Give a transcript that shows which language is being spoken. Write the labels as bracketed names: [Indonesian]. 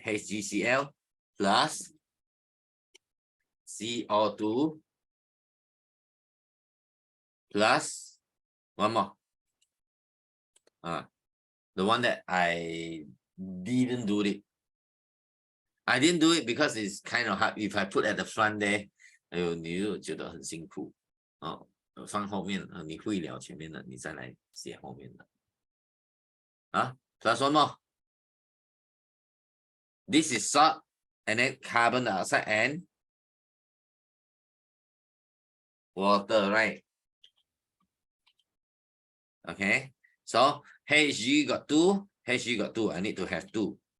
[English] HgCl plus CO2 plus one more. The one that I didn't do it. I didn't do it because it's kind of hard. If I put at the front there, [Chinese] 你就觉得很辛苦。放后面，你会了前面的，你再来写后面的。 [English] Plus one more. This is salt, and then carbon dioxide and water, right? Okay. So Hg got 2, Hg got 2. I need to have 2.